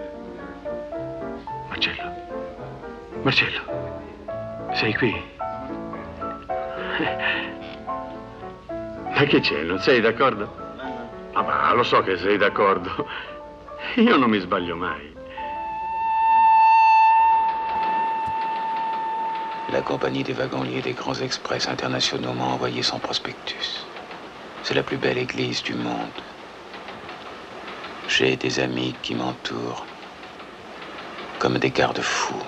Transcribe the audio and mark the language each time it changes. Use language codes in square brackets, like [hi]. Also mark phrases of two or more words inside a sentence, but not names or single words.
[it] Marcello, sei qui? Ma che c'è, non sei d'accordo? Ah, ma lo so che sei d'accordo. Io non mi sbaglio mai. [fr] La compagnie des wagons-liés des grands express internationaux m'a envoyé son prospectus. C'est la plus belle église du monde. J'ai des amis qui m'entourent, comme des garde-fous.